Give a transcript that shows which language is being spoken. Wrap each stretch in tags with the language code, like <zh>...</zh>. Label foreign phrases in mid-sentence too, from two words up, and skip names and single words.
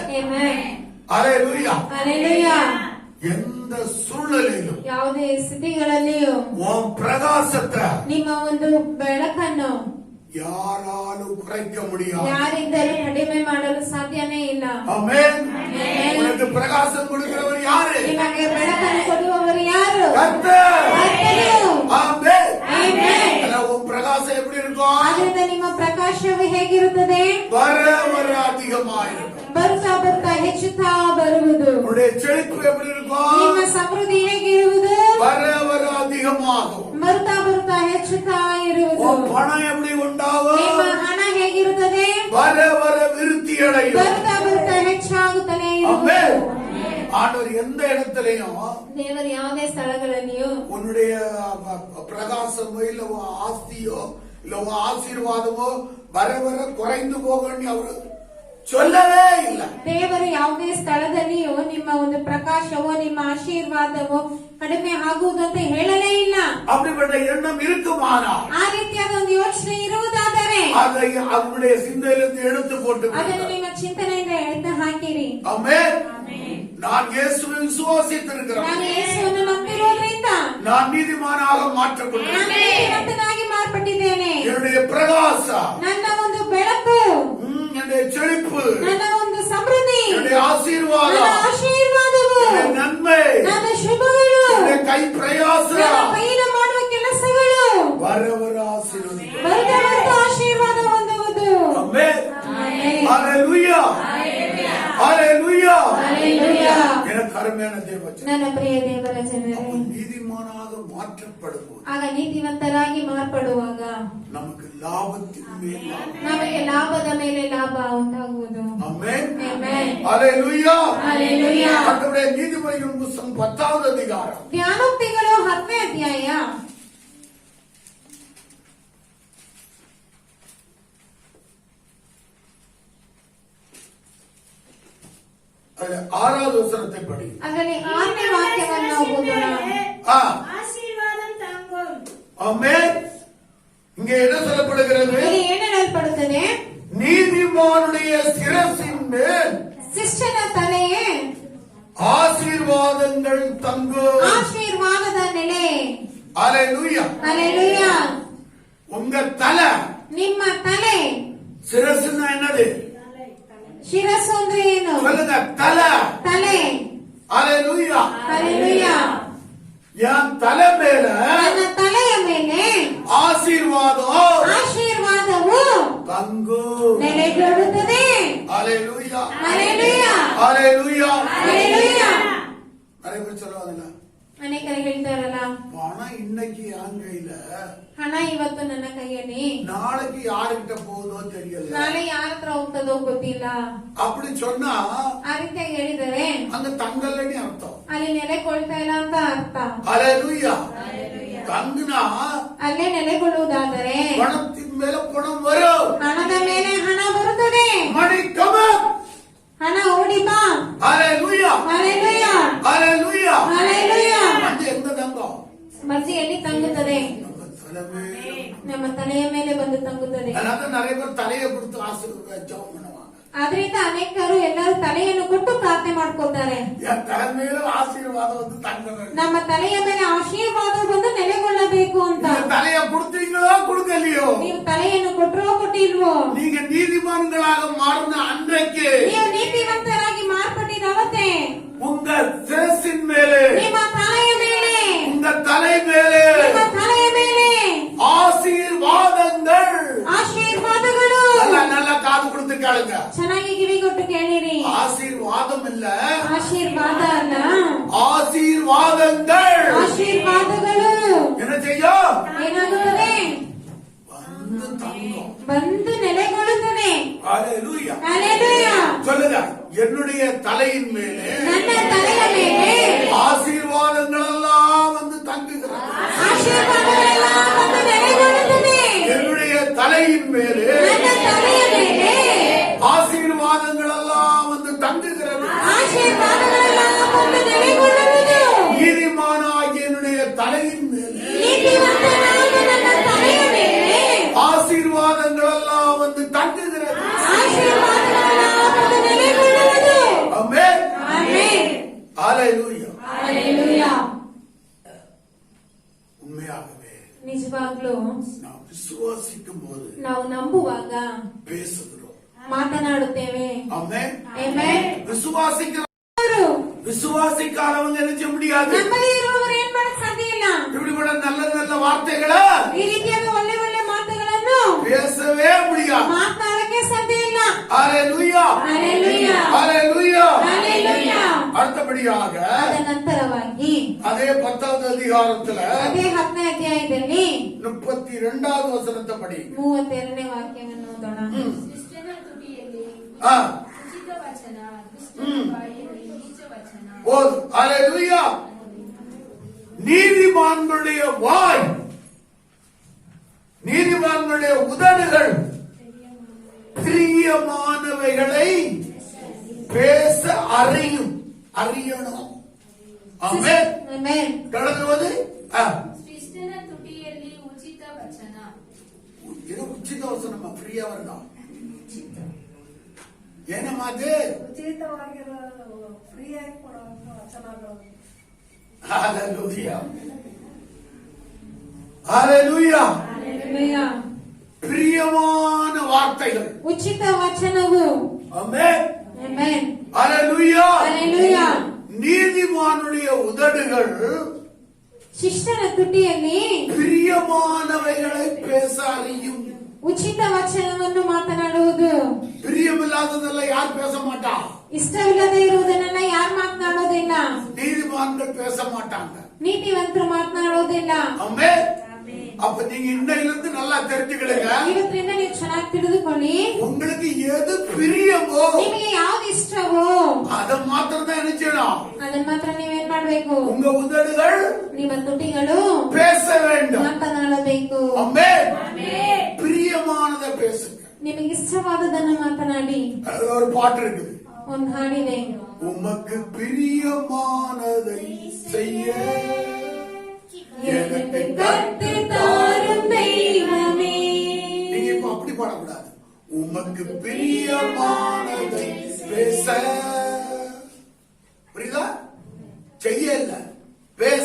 <kn>ಆಮೆನ್.</kn> <ta>ஹalleluya.</ta> <kn>ಹಲ್ಲೆಲೂಯಾ.</kn> <ta>எந்த சூழ்நிலையிலும்</ta> <kn>ಯಾವುದೇ ಸ್ಥಿತಿಗಳಲ್ಲಿಯೂ</kn> <ta>உன் பிரகாசத்தை</ta> <kn>ನಿಮ್ಮ ಒಂದು ಬೆಳಕನ್ನು</kn> <ta>யாராலும் குறைக்க முடியாது.</ta> <kn>ಯಾರಿಂದಲೂ ಕಡಿಮೆ ಮಾಡಲು ಸಾಧ್ಯನೇ ಇಲ್ಲ.</kn> <ta>ஆமென். உனக்கு பிரகாசம் கொடுக்கிறவர் யாரு?</ta> <kn>ನಿಮಗೆ ಬೆಳಕನ್ನು ಕೊಡುವವರು ಯಾರು?</kn> <ta>கர்த்தர்.</ta> <kn>ಕರ್ತನು.</kn> <ta>ஆமென்.</ta> <kn>ಆಮೆನ್.</kn> <ta>உன் பிரகாசம் பிரகாசம் எப்படி இருக்கும்?</ta> <kn>ಆದ್ರಿಂದ ನಿಮ್ಮ ಪ್ರಕಾಶವು ಹೇಗಿರುತ್ತದೆ?</kn> <ta>வர வர அதிகமாயிருக்கும்.</ta> <kn>ಬರುತ್ತಾ ಬರುತ್ತಾ ಹೆಚ್ಚುತ್ತಾ ಬರುವುದು.</kn> <ta>உன்னுடைய செழிப்பு எப்படி இருக்கும்?</ta> <kn>ನಿಮ್ಮ ಸಮೃದ್ಧಿ ಹೇಗಿರುವುದು?</kn> <ta>வர வர அதிகமாகும்.</ta> <kn>ಬರುತ್ತಾ ಬರುತ್ತಾ ಹೆಚ್ಚುತ್ತಾ ಇರುವುದು.</kn> <ta>உன் பணம் எப்படி உண்டாகும்?</ta> <kn>ನಿಮ್ಮ ಹಣ ಹೇಗಿರುತ್ತದೆ?</kn> <ta>வர வர விருத்தி அடையும்.</ta> <kn>ಬರುತ್ತಾ ಬರುತ್ತಾ ಹೆಚ್ಚಾಗುತ್ತಾನೆ</kn> <ta>ஆமென்.</ta> <kn>ಇರುವುದು.</kn> <ta>ஆண்டவர் எந்த இடத்திலையும்</ta> <kn>ದೇವರು ಯಾವುದೇ ಸ್ಥಳಗಳಲ್ಲಿಯೂ</kn> <ta>உன்னுடைய பிரகாசமோ இல்ல உன் ஆஸ்தியோ இல்ல உன் ஆசீர்வாதமோ வர வர குறைந்து போகணும் அவரு சொல்லவே ಇಲ್ಲ.</ta> <kn>ದೇವರು ಯಾವುದೇ ಸ್ಥಳದಲ್ಲಿಯೂ ನಿಮ್ಮ ಒಂದು ಪ್ರಕಾಶವೋ ನಿಮ್ಮ ಆಶೀರ್ವಾದವೋ ಕಡಿಮೆ ಆಗುವುದು ಅಂತ ಹೇಳಲೇ ಇಲ್ಲ.</kn> <ta>அப்படிப்பட்ட எண்ணம் இருக்குமானா</ta> <kn>ಆ ರೀತಿಯಾದ ಒಂದು ಯೋಚನೆ ಇರುವುದಾದರೆ</kn> <ta>அதை அவருடைய சிந்தையிலிருந்து எடுத்து போட்டு</ta> <kn>ಅದನ್ನು ನಿಮ್ಮ ಚಿಂತನೆಯಿಂದ ಎಳೆದು ಹಾಕಿರಿ.</kn> <ta>ஆமென். நான் இயேசுவை விசுவாசித்திருக்கிறேன்.</ta> <kn>ನಾನು ಯೇಸುವನ್ನು ನಂಬಿರುವುದರಿಂದ</kn> <ta>நான் நீதிமானாக</ta> <kn>ನಾನು</kn> <ta>மாற்றப்பட்டிருக்கிறேன்.</ta> <kn>ನೀತಿವಂತನಾಗಿ ಮಾರ್ಪಟ್ಟಿದ್ದೇನೆ.</kn> <ta>என்னுடைய பிரகாச</ta> <kn>ನನ್ನ ಒಂದು ಬೆಳಕು,</kn> <ta>என்னுடைய செழிப்பு,</ta> <kn>ನನ್ನ ಒಂದು ಸಮೃದ್ಧಿ,</kn> <ta>என்னுடைய ஆசீர்வாதம்,</ta> <kn>ನನ್ನ ಆಶೀರ್ವಾದವು,</kn> <ta>என்னுடைய நன்மை,</ta> <kn>ನನ್ನ ಶುಭಗಳು,</kn> <ta>என்னுடைய கை பிரயாச</ta> <kn>ನನ್ನ ಕೈಯಿಂದ ಮಾಡುವ ಕೆಲಸಗಳು</kn> <ta>வர வர ஆசீர்வதி.</ta> <kn>ಬರುತ್ತಾ ಬರುತ್ತಾ ಆಶೀರ್ವಾದ ಹೊಂದುವುದು.</kn> <ta>ஆமென்.</ta> <kn>ಆಮೆನ್.</kn> <ta>ஹalleluya. ஹalleluya.</ta> <kn>ಹಲ್ಲೆಲೂಯಾ.</kn> <ta>எனக்கு அருமையான தேவச்சன்.</ta> <kn>ನನ್ನ ಪ್ರಿಯ ದೇವರ ಜನರೇ,</kn> <ta>நீதிமானாக மாற்றப்படும்போது</ta> <kn>ಆಗ ನೀತಿವಂತರಾಗಿ ಮಾರ್ಪಡುವಾಗ</kn> <ta>நமக்கு லாபத்தின் மேல் லாபம்.</ta> <kn>ನಮಗೆ ಲಾಭದ ಮೇಲೆ ಲಾಭ ಉಂಟಾಗುವುದು.</kn> <ta>ஆமென்.</ta> <kn>ಆಮೆನ್.</kn> <ta>ஹalleluya.</ta> <kn>ಹಲ್ಲೆಲೂಯಾ.</kn> <ta>ஆண்டவரே நீதிமொழிகள் புத்தகம் 10வது அதிகாரம்</ta> <kn>ಜ್ಞಾನೋಕ್ತಿಗಳು 10ನೇ ಅಧ್ಯಾಯ</kn> <ta>அதுல 6வது வசனத்தை படி.</ta> <kn>ಅದರಲ್ಲಿ 6ನೇ ವಾಕ್ಯವನ್ನು ಓದೋಣ.</kn> <ta>ஆ, ஆசீர்வாதம் தாங்கும். ஆமென். இங்கே என்ன சொல்லப்படுகிறது?</ta> <kn>ಇಲ್ಲಿ ಏನು ಹೇಳಲ್ಪಡುತ್ತದೆ?</kn> <ta>நீதிமானுடைய சிரசின் மேல்</ta> <kn>ಶಿಷ್ಟನ ತಲೆಯೇ</kn> <ta>ஆசீர்வாதங்கள் தங்கும்.</ta> <kn>ಆಶೀರ್ವಾದದ ನೆಲೆ.</kn> <ta>ஹalleluya.</ta> <kn>ಹಲ್ಲೆಲೂಯಾ.</kn> <ta>உங்க தலை,</ta> <kn>ನಿಮ್ಮ ತಲೆ,</kn> <ta>சிரசுன்னா என்னது?</ta> <kn>ಶಿರಸ್ಸು ಅಂದ್ರೆ ಏನು?</kn> <ta>சொல்லுங்க, தலை.</ta> <kn>ತಲೆ.</kn> <ta>ஹalleluya.</ta> <kn>ಹಲ್ಲೆಲೂಯಾ.</kn> <ta>என் தலை மேல</ta> <kn>ನನ್ನ ತಲೆಯ ಮೇಲೆ</kn> <ta>ஆசீர்வாதம்</ta> <kn>ಆಶೀರ್ವಾದವು</kn> <ta>தங்கும்.</ta> <kn>ನೆಲೆಗೊಳ್ಳುತ್ತದೆ.</kn> <ta>ஹalleluya.</ta> <kn>ಹಲ್ಲೆಲೂಯಾ.</kn> <ta>ஹalleluya.</ta> <kn>ಹಲ್ಲೆಲೂಯಾ.</kn> <ta>நிறைய பேர் சொல்லுவாங்கல்ல,</ta> <kn>ಅನೇಕರು ಹೇಳ್ತಾರಲ್ಲ,</kn> <ta>பணம் இன்னைக்கு என் கையில,</ta> <kn>ಹಣ ಇವತ್ತು ನನ್ನ ಕೈಯಲ್ಲಿ,</kn> <ta>நாளைக்கு யாருக்கிட்ட போகுதோ தெரியல.</ta> <kn>ನಾಳೆ ಯಾರ ಹತ್ರ ಹೋಗ್ತದೋ ಗೊತ್ತಿಲ್ಲ.</kn> <ta>அப்படி சொன்னா</ta> <kn>ಆ ರೀತಿಯಾಗಿ ಹೇಳಿದರೆ</kn> <ta>அங்க தங்கலன்னு அர்த்தம்.</ta> <kn>ಅಲ್ಲಿ ನೆಲೆಗೊಳ್ತಾ ಇಲ್ಲ ಅಂತ ಅರ್ಥ.</kn> <ta>ஹalleluya. தங்குனா</ta> <kn>ಅಲ್ಲೇ ನೆಲೆಗೊಳ್ಳುವುದಾದರೆ</kn> <ta>பணத்தின் மேல பணம் வரும்.</ta> <kn>ಹಣದ ಮೇಲೆ ಹಣ ಬರುತ್ತದೆ.</kn> <en>money come on.</en> <kn>ಹಣ ಓಡಿ ಬಾ.</kn> <ta>ஹalleluya.</ta> <kn>ಹಲ್ಲೆಲೂಯಾ.</kn> <ta>ஹalleluya.</ta> <kn>ಹಲ್ಲೆಲೂಯಾ.</kn> <ta>அது எங்க தங்கம்?</ta> <kn>ಮರ್ಜಿ ಎಲ್ಲಿ ತಂಗುತ್ತದೆ?</kn> <ta>நம்ம தலைமையில.</ta> <kn>ನಮ್ಮ ತಲೆಯ ಮೇಲೆ ಬಂದು ತಂಗುತ್ತದೆ.</kn> <ta>அதனால நிறைய பேர் தலையை கொடுத்து ஜெபம் பண்ணுவாங்க.</ta> <kn>ಆದ್ರಿಂದ ಅನೇಕರು ಎಲ್ಲರೂ ತಲೆಯನ್ನು ಕೊಟ್ಟು ಪ್ರಾರ್ಥನೆ ಮಾಡ್ಕೊತಾರೆ.</kn> <ta>என் தலைமையில ஆசீர்வாதம் வந்து தங்கணும்.</ta> <kn>ನಮ್ಮ ತಲೆಯ ಮೇಲೆ ಆಶೀರ್ವಾದ ಬಂದು ನೆಲೆಗೊಳ್ಳಬೇಕು ಅಂತ.</kn> <ta>நீங்க தலையை கொடுத்தீங்களோ கொடுக்கலையோ,</ta> <kn>ನೀವು ತಲೆಯನ್ನು ಕೊಟ್ಟರೋ ಕೊಟ್ಟಿಲ್ವೋ,</kn> <ta>நீங்க நீதிமான்களாக மாறின அன்றைக்கு</ta> <kn>ನೀವು ನೀತಿವಂತರಾಗಿ ಮಾರ್ಪಟ್ಟಿದ ಅವತ್ತೇ</kn> <ta>உங்க சிரசின் மேலே,</ta> <kn>ನಿಮ್ಮ ತಲೆಯ ಮೇಲೆ,</kn> <ta>உங்க தலை மேலே</ta> <kn>ನಿಮ್ಮ ತಲೆಯ ಮೇಲೆ</kn> <ta>ஆசீர்வாதங்கள்.</ta> <kn>ಆಶೀರ್ವಾದಗಳು.</kn> <ta>நல்லா நல்லா காது கொடுத்து கேளுங்க.</ta> <kn>ಚೆನ್ನಾಗಿ ಕಿವಿಗೊಟ್ಟು ಕೇಳಿರಿ.</kn> <ta>ஆசீர்வாதம் இல்ல,</ta> <kn>ಆಶೀರ್ವಾದ ಅಲ್ಲ,</kn> <ta>ஆசீர்வாதங்கள்.</ta> <kn>ಆಶೀರ್ವಾದಗಳು</kn> <ta>என்ன செய்யும்?</ta> <kn>ಏನಾಗುತ್ತದೆ?</kn> <ta>வந்து தங்கும்.</ta> <kn>ಬಂದು ನೆಲೆಗೊಳ್ಳುತ್ತದೆ.</kn> <ta>ஹalleluya.</ta> <kn>ಹಲ್ಲೆಲೂಯಾ.</kn> <ta>சொல்லுங்க, என்னுடைய தலையின் மேலே</ta> <kn>ನನ್ನ ತಲೆಯ ಮೇಲೆ</kn> <ta>ஆசீர்வாதங்கள் எல்லாம் வந்து தங்குகிறது.</ta> <kn>ಆಶೀರ್ವಾದಗಳೆಲ್ಲ ಬಂದು ನೆಲೆಗೊಳ್ಳುತ್ತದೆ.</kn> <ta>என்னுடைய தலையின் மேலே</ta> <kn>ನನ್ನ ತಲೆಯ ಮೇಲೆ</kn> <ta>ஆசீர்வாதங்கள் எல்லாம் வந்து தங்குகிறது.</ta> <kn>ಆಶೀರ್ವಾದಗಳೆಲ್ಲ ಬಂದು ನೆಲೆಗೊಳ್ಳುವುದು.</kn> <ta>நீதிமானாகிய என்னுடைய தலையின் மேலே</ta> <kn>ನೀತಿವಂತನಾದ ನನ್ನ ತಲೆಯ ಮೇಲೆ</kn> <ta>ஆசீர்வாதங்கள் எல்லாம் வந்து தங்குகிறது.</ta> <kn>ಆಶೀರ್ವಾದಗಳೆಲ್ಲ ಬಂದು ನೆಲೆಗೊಳ್ಳುವುದು.</kn> <ta>ஆமென்.</ta> <kn>ಆಮೆನ್.</kn> <ta>ஹalleluya.</ta> <kn>ಹಲ್ಲೆಲೂಯಾ.</kn> <ta>உண்மையாகவே</ta> <kn>ನಿಜವಾಗ್ಲೂ</kn> <ta>நாம் விசுவாசிக்கும் போது</ta> <kn>ನಾವು ನಂಬುವಾಗ</kn> <ta>பேசுகிறோம்.</ta> <kn>ಮಾತನಾಡುತ್ತೇವೆ.</kn> <ta>ஆமென்.</ta> <kn>ಆಮೆನ್.</kn> <ta>விசுவாசிக்கிற</ta> <kn>ಅವರು</kn> <ta>விசுவாசிக்காதவங்க என்ன செய்ய முடியாது?</ta> <kn>ನಮ್ಮಲ್ಲಿ ಇರುವವರು ಏನ್ ಮಾಡಕ್ ಸಾಧ್ಯ ಇಲ್ಲ.</kn> <ta>இப்படிப்பட்ட நல்ல நல்ல வார்த்தைகளை</ta> <kn>ಈ ರೀತಿಯಾದ ಒಳ್ಳೆ ಒಳ್ಳೆ ಮಾತುಗಳು</kn> <ta>பேசவே முடியாது.</ta> <kn>ಮಾತನಾಡಕ್ಕೆ ಸಾಧ್ಯ ಇಲ್ಲ.</kn> <ta>ஹalleluya ஹalleluya ஹalleluya ஹalleluya. அடுத்தபடியாக</ta> <kn>ಅದ ನಂತರವಾಗಿ</kn> <ta>அதே 10வது அதிகாரத்துல</ta> <kn>ಅದೇ 10ನೇ ಅಧ್ಯಾಯದಲ್ಲಿ</kn> <ta>32வது வசனத்தை படி.</ta> <kn>32ನೇ ವಾಕ್ಯವನ್ನು ಓದೋಣ. ಶಿಷ್ಟನ ತುಟಿಯಲ್ಲಿ</kn> <ta>ஆ</ta> <kn>ಉಚಿತ ವಚನ, ದುಷ್ಟನ ಬಾಯಲ್ಲಿ ನೀಚ ವಚನ.</kn> <ta>போது. ஹalleluya. நீதிமான்களுடைய வாய், நீதிமான்களுடைய உதடுகள் பிரியமானவைகளை பேச அறியணும். ஆமென்.</ta> <kn>ಆಮೆನ್.</kn> <ta>தொடங்குவது</ta> <kn>ಶಿಷ್ಟನ ತುಟಿಯಲ್ಲಿ ಉಚಿತ ವಚನ.</kn> <ta>இது உச்சித வசனமா ஃப்ரீயா வரணும்.</ta> <kn>ಏನಮ್ಮ ಅದು? ಉಚಿತವಾಗಿರೋ ಫ್ರೀಯಾಗಿ ಕೊಡುವಂತ ವಚನಗಳು.</kn> <ta>ஹalleluya ஹalleluya.</ta> <kn>ಹalleluya.</kn> <ta>பிரியமான வார்த்தைகள்.</ta> <kn>ಉಚಿತ ವಚನವು.</kn> <ta>ஆமென்.</ta> <kn>ಆಮೆನ್.</kn> <ta>ஹalleluya.</ta> <kn>ಹalleluya.</kn> <ta>நீதிமானுடைய உதடுகள்</ta> <kn>ಶಿಷ್ಟನ ತುಟಿಯಲ್ಲಿ</kn> <ta>பிரியமானவைகளை பேச அறியும்.</ta> <kn>ಉಚಿತ ವಚನವನ್ನು ಮಾತನಾಡುವುದು.</kn> <ta>பிரியமில்லாததெல்லாம் யார் பேச மாட்டா?</ta> <kn>ಇಷ್ಟವಿಲ್ಲದೆ ಇರುವುದನ್ನೆಲ್ಲ ಯಾರು ಮಾತನಾಡೋದಿಲ್ಲ.</kn> <ta>நீதிமான்கள் பேச மாட்டாங்க.</ta> <kn>ನೀತಿವಂತರು ಮಾತನಾಡೋದಿಲ್ಲ.</kn> <ta>ஆமென். அப்ப நீங்க இன்னையிலிருந்து நல்லா தெரிஞ்சுக்கிடுங்க.</ta> <kn>ಇವತ್ತಿನಿಂದ ನೀವು ಚೆನ್ನಾಗಿ ತಿಳಿದುಕೊಳ್ಳಿ.</kn> <ta>உங்களுக்கு எது பிரியமோ</ta> <kn>ನಿಮಗೆ ಯಾವ್ದು ಇಷ್ಟವೋ</kn> <ta>அதை மாத்திரம் தான் என்ன செய்யணும்?</ta> <kn>ಅದನ್ನ ಮಾತ್ರ ನೀವೇನ್ ಮಾಡ್ಬೇಕು?</kn> <ta>உங்க உதடுகள்</ta> <kn>ನಿಮ್ಮ ತುಟಿಗಳು</kn> <ta>பேச வேண்டும்.</ta> <kn>ಮಾತನಾಡಬೇಕು.</kn> <ta>ஆமென். பிரியமானதை பேசுங்க.</ta> <kn>ನಿಮಗೆ ಇಷ್ಟವಾದದನ್ನು ಮಾತನಾಡಿ.</kn> <ta>அது ஒரு பாட்டு இருக்குது.</ta> <kn>ಒಂದು ಹಾಡಿದೆ.</kn> <ta>உமக்கு பிரியமானதை செய்ய எனக்கு கத்து தாரும் தெய்வமே. நீங்க இப்ப அப்படி பாடக்கூடாது. உமக்கு பிரியமானதை பேச. புரியுதா? செய்ய இல்ல, பேச.</ta>